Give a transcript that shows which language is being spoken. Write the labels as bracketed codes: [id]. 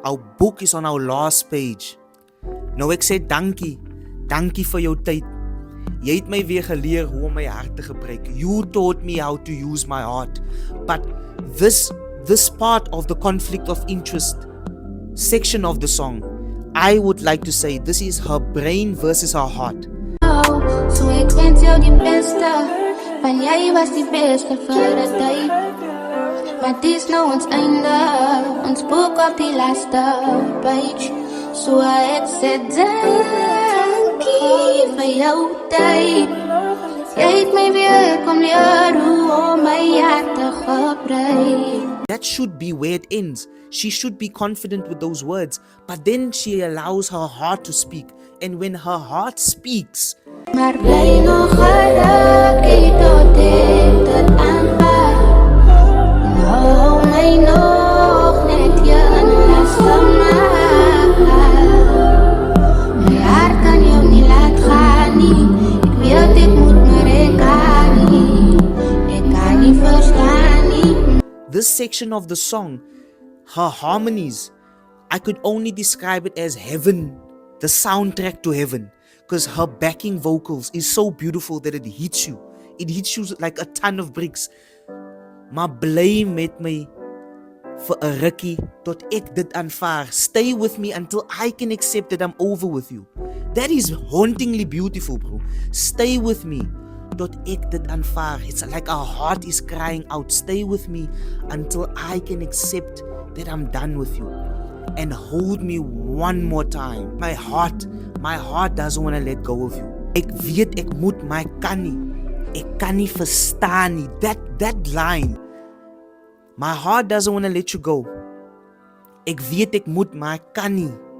[en] Our book is on our last page. [af] Nou ek sê dankie. Dankie vir jou tyd. Jy het my weer geleer hoe om my hart te gebruik. [en] You taught me how to use my heart. But this part of the conflict of interest section of the song, I would like to say this is her brain versus her heart. [af] So ek wens jou die beste, want jy was die beste vir 'n tyd. Maar dis nou ons einde, ons boek op die laaste page. So ek sê dankie vir jou tyd. Jy het my weer kom leer hoe om my hart te gebruik. [en] That should be where it ends. She should be confident with those words, but then she allows her heart to speak. And when her heart speaks, [af] maar bly nog gerukkie tot ek dit aanpak. Nou my nog net jy in las gemaak. My hart kan jou nie laat gaan nie. Ek weet ek moet maar ek kan nie. Ek kan nie verstaan nie. [en] this section of the song, her harmonies, I could only describe it as heaven, the soundtrack to heaven, because her backing vocals is so beautiful that it hits you. It hits you like a ton of bricks. [af] Maar bly met my vir 'n rukkie tot ek dit aanvaar. [en] Stay with me until I can accept that I'm over with you. That is hauntingly beautiful, bro. Stay with me [af] tot ek dit aanvaar. [en] It's like our heart is crying out. Stay with me until I can accept that I'm done with you. And hold me one more time. My heart doesn't want to let go of you. [af] Ek weet ek moet, maar ek kan nie. Ek kan nie verstaan nie. [en] That line. My heart doesn't want to let you go. [af] Ek weet ek moet, maar ek kan nie.